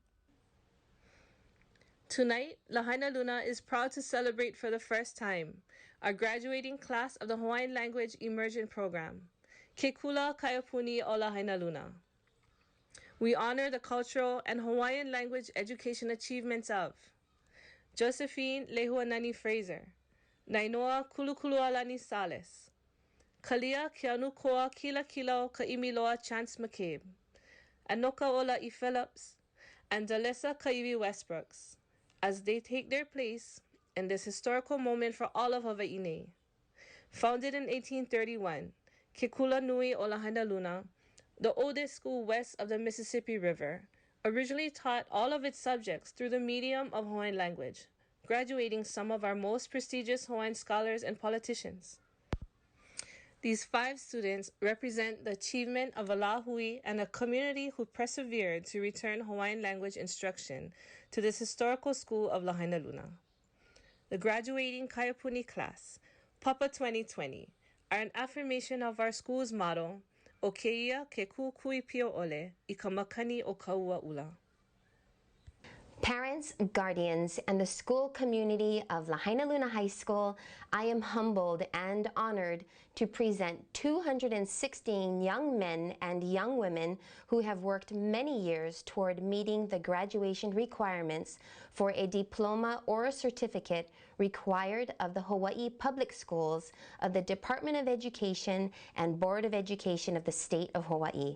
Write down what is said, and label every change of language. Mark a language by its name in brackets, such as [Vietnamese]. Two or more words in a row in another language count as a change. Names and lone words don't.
[English] Tonight, Lahainaluna is proud to celebrate for the first time our graduating class of the Hawaiian Language Immersion Program, Ke Kula Kaiapuni o Lahainaluna. We honor the cultural and Hawaiian language education achievements of Josephine Lehuanani Fraser, Nainoa Kulukulualani Sales, Kalia Kianukoa Kila Kilo Kaimiloa Chance McCabe, Anoka Ola E. Phillips, and Dalessa Kaiwi Westbrooks, as they take their place in this historical moment for all of Hawaii. Founded in 1831, Ke Kula Nui o Lahainaluna, the oldest school west of the Mississippi River, originally taught all of its subjects through the medium of Hawaiian language, graduating some of our most prestigious Hawaiian scholars and politicians. These 5 students represent the achievement of Alahui and a community who persevered to return Hawaiian language instruction to this historical school of Lahainaluna. The graduating Kaiapuni class, Papa 2020, are an affirmation of our school's motto, [Hawaiian] O keia ke kukui pio ole, I ka makani o kaua ula. [English] Parents, guardians, and the school community of Lahainaluna High School, I am humbled and honored to present 216 young men and young women who have worked many years toward meeting the graduation requirements for a diploma or a certificate required of the Hawaii Public Schools of the Department of Education and Board of Education of the State of Hawaii.